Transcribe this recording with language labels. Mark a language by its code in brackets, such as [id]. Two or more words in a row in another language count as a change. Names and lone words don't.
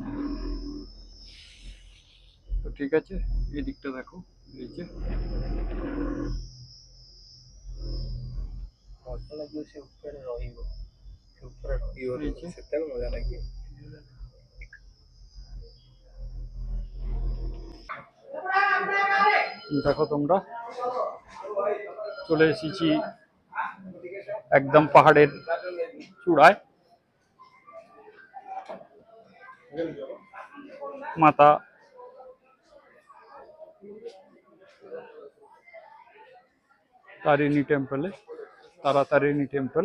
[bn] তো ঠিক আছে, এই দিকটা দেখো, এই যে [or] ମଜା ଲାଗିବ, ସେ ଉପରେ ରହିବ, ସେ ଉପରେ ରହିବ, ସେତେବେଳେ ମଜା ଲାଗିବ। [bn] দেখো তোমরা চলে এসেছি একদম পাহাড়ের চূড়ায়। মাতা তারিণী টেম্পলে, তারাতারিণী টেম্পল।